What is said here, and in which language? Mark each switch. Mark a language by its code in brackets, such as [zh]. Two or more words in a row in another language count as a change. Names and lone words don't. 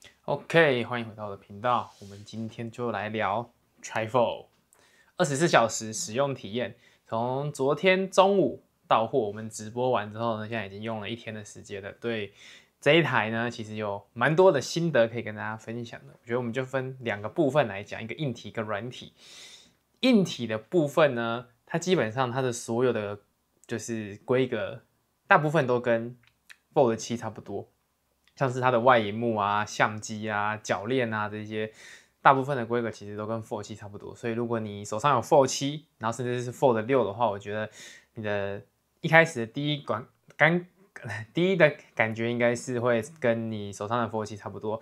[zh] OK， 歡迎回到我的頻道。我們今天就來聊 Tri-Fold 24小時使用體驗。從昨天中午到貨，我們直播完之後呢，現在已經用了1天的時間了。對這一台呢，其實有蠻多的心得可以跟大家分享的。我覺得我們就分2個部分來講，一個硬體跟軟體。硬體的部分呢，它基本上它的所有的就是規格，大部分都跟 Fold 7差不多。像是它的外螢幕啊、相機啊、鉸鏈啊這些，大部分的規格其實都跟 Fold 7差不多。所以如果你手上有 Fold 7，然後甚至是 Fold 6的話，我覺得你的一開始的第一的感覺應該是會跟你手上的 Fold 7差不多。